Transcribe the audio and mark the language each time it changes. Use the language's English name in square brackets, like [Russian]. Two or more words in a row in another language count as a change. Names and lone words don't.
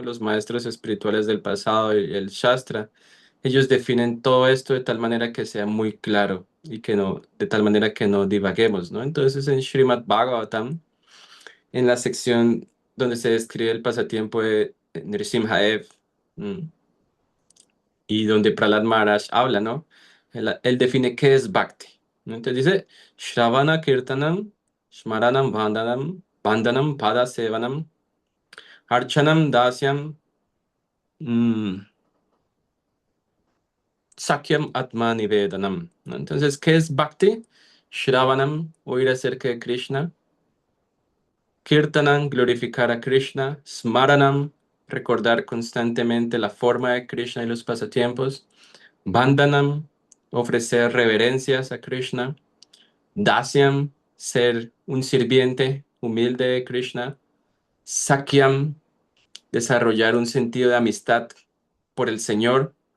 [Spanish] Los maestros espirituales del pasado y el Shastra, ellos definen todo esto de tal manera que sea muy claro y que no, de tal manera que no divaguemos, ¿no? Entonces, en Srimad Bhagavatam, en la sección donde se describe el pasatiempo de Nrsimhadev, mm, y donde Prahlad Maharaj habla, ¿no? Él define qué es Bhakti, ¿no? Entonces dice, [Sanskrit] श्रवण कीर्तनं स्मरणं वन्दनं पाद सेवनं अर्चनं दास्यं सख्यं आत्म निवेदनं, [Spanish] ¿no? Entonces, ¿qué es Bhakti? Shravanam, oír acerca de Krishna. Kirtanam, glorificar a Krishna. Smaranam, recordar constantemente la forma de Krishna y los pasatiempos. Bandhanam, ofrecer reverencias a Krishna. Dasyam, ser un sirviente humilde de Krishna. Sakyam, desarrollar un sentido de amistad por el Señor.